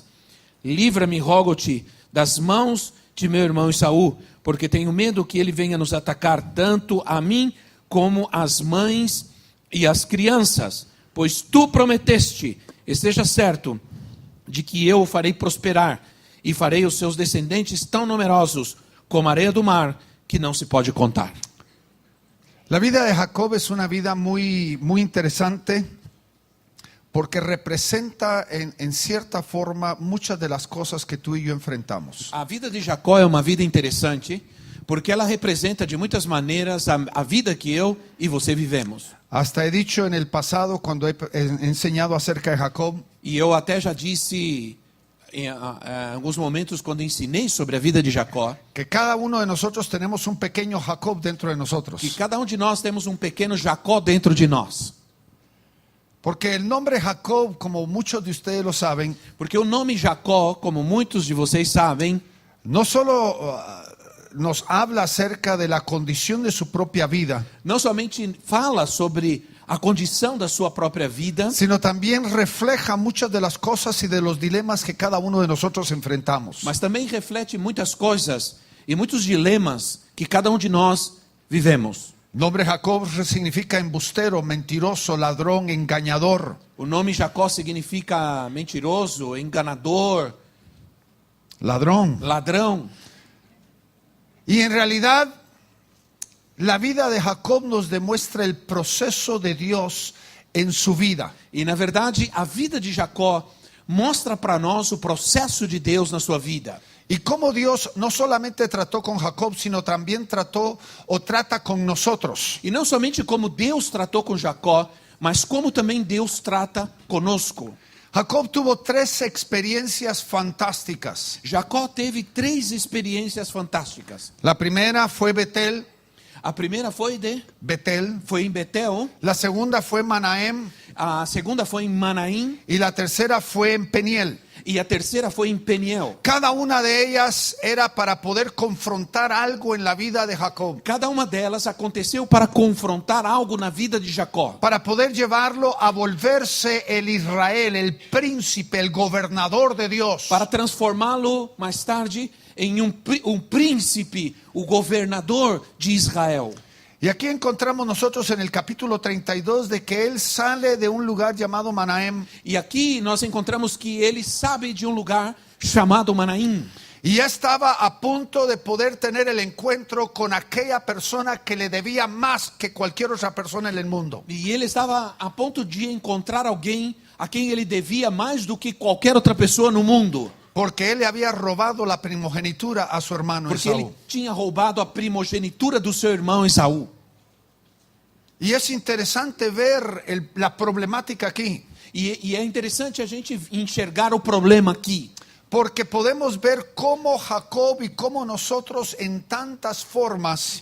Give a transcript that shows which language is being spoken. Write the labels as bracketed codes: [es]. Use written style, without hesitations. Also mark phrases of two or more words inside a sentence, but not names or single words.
[pt] Livra-me, rogo-te, das mãos de meu irmão Esaú, porque tenho medo que ele venha nos atacar, tanto a mim como as mães e as crianças. Pois tu prometeste, esteja certo, de que eu o farei prosperar, e farei os seus descendentes tão numerosos como a areia do mar, que não se pode contar. [es] La vida de Jacob es una vida muy, muy interesante, porque representa en cierta forma muchas de las cosas que tú y yo enfrentamos. [pt] A vida de Jacó é uma vida interessante, porque ela representa de muitas maneiras a vida que eu e você vivemos. [es] Hasta he dicho en el pasado, cuando he enseñado acerca de Jacob, [pt] E eu até já disse em alguns momentos, quando ensinei sobre a vida de Jacó, [es] que cada uno de nosotros tenemos un pequeño Jacob dentro de nosotros. [pt] que cada um de nós temos um pequeno Jacó dentro de nós. [es] Porque el nombre Jacob, como muchos de ustedes lo saben, [pt] Porque o nome Jacó, como muitos de vocês sabem, [es] no solo nos habla acerca de la condición de su propia vida, [pt] não somente fala sobre a condição da sua própria vida, [es] sino también refleja muchas de las cosas y de los dilemas que cada uno de nosotros enfrentamos. [pt] mas também reflete muitas coisas e muitos dilemas que cada de nós vivemos. [es] El nombre Jacob significa embustero, mentiroso, ladrón, engañador. [pt] O nome Jacó significa mentiroso, enganador, [es] Ladrón. [pt] ladrão. [es] Y en realidad, la vida de Jacob nos demuestra el proceso de Dios en su vida. [pt] E na verdade, a vida de Jacó mostra para nós o processo de Deus na sua vida. [es] Y cómo Dios no solamente trató con Jacob, sino también trató o trata con nosotros. [pt] E não somente como Deus tratou com Jacó, mas como também Deus trata conosco. [es] Jacob tuvo 3 experiencias fantásticas. [pt] Jacó teve 3 experiências fantásticas. [es] La primera fue Betel, [pt] A primeira foi em Betel, [es] la segunda fue Manahem [pt] a segunda foi em Manaim [es] y la tercera fue en Peniel. [pt] e a terceira foi em Peniel. [es] Cada una de ellas era para poder confrontar algo en la vida de Jacob, [pt] Cada uma delas aconteceu para confrontar algo na vida de Jacó, [es] para poder llevarlo a volverse el Israel, el príncipe, el gobernador de Dios. [pt] para transformá-lo mais tarde em um príncipe, o governador de Israel. [es] Y aquí encontramos nosotros en el capítulo 32 de que él sale de un lugar llamado Manahem [pt] E aqui nós encontramos que ele sabe de um lugar chamado Manaim. [es] y ya estaba a punto de poder tener el encuentro con aquella persona que le debía más que cualquier otra persona en el mundo. [pt] E ele estava a ponto de encontrar alguém a quem ele devia mais do que qualquer outra pessoa no mundo. [es] Porque él le había robado la primogenitura a su hermano [pt] Porque Esaú. ele tinha roubado a primogenitura do seu irmão Esaú. [es] Y es interesante ver la problemática aquí. [pt] E é interessante a gente enxergar o problema aqui. [es] Porque podemos ver cómo Jacob y cómo nosotros en tantas formas